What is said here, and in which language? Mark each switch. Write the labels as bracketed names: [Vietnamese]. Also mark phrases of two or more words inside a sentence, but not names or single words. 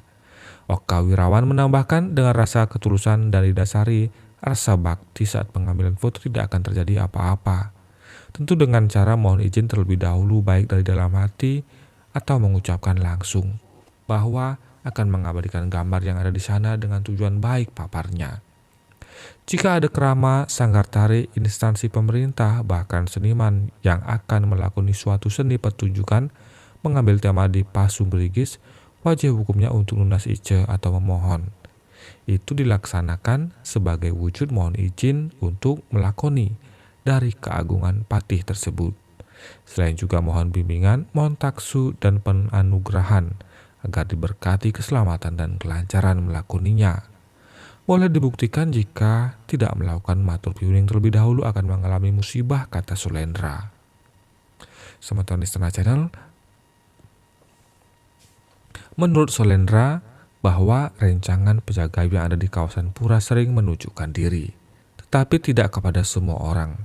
[Indonesian] Oka Wirawan menambahkan, dengan rasa ketulusan dari dasari rasa bakti saat pengambilan foto tidak akan terjadi apa-apa. Tentu dengan cara mohon izin terlebih dahulu, baik dari dalam hati atau mengucapkan langsung bahwa akan mengabadikan gambar yang ada di sana dengan tujuan baik, paparnya. Jika ada kerama, sanggar tari, instansi pemerintah, bahkan seniman yang akan melakoni suatu seni pertunjukan mengambil tema di Pasung Grigis, wajib hukumnya untuk [Balinese] lunas ice [Indonesian] atau memohon. Itu dilaksanakan sebagai wujud mohon izin untuk melakoni dari keagungan patih tersebut. Selain juga mohon bimbingan, mohon taksu dan penganugerahan agar diberkati keselamatan dan kelancaran melakoninya. Boleh dibuktikan jika tidak melakukan [Balinese] matur piuning [Indonesian] terlebih dahulu akan mengalami musibah, kata Sulendra. Semeton Istana Channel. Menurut Sulendra, bahwa rencangan penjaga yang ada di kawasan pura sering menunjukkan diri, tetapi tidak kepada semua orang.